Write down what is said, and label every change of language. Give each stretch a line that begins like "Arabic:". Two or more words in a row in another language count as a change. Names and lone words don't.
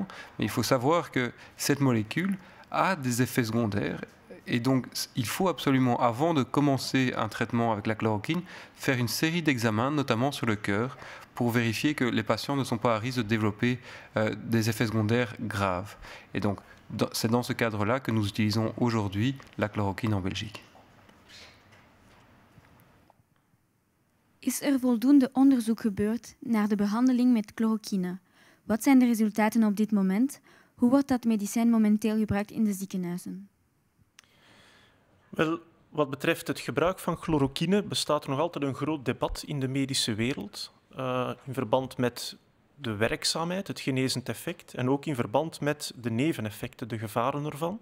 French: Mais il faut savoir que cette molécule a des effets secondaires et donc il faut absolument, avant de commencer un traitement avec la chloroquine, faire une série d'examens, notamment sur le cœur, pour vérifier que les patients ne sont pas à risque de développer des effets secondaires graves. Et donc c'est dans ce cadre-là que nous utilisons aujourd'hui la chloroquine en Belgique.
Dutch: Is voldoende onderzoek gebeurd naar de behandeling met chloroquine? Wat zijn de resultaten op dit moment? Hoe wordt dat medicijn momenteel gebruikt in de ziekenhuizen? Wel, wat betreft het gebruik van chloroquine bestaat er nog altijd een groot debat in de medische wereld in verband met de werkzaamheid, het genezend effect en ook in verband met de neveneffecten, de gevaren ervan.